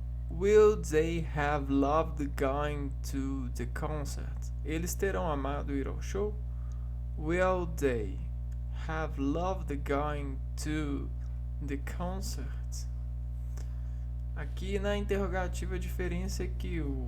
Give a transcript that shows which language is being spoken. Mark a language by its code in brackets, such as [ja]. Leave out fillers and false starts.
[en] Will they have loved going to the concert? [pt] Eles terão amado ir ao show? [en] Will they have loved going to the concert? [pt] Aqui na interrogativa a diferença é que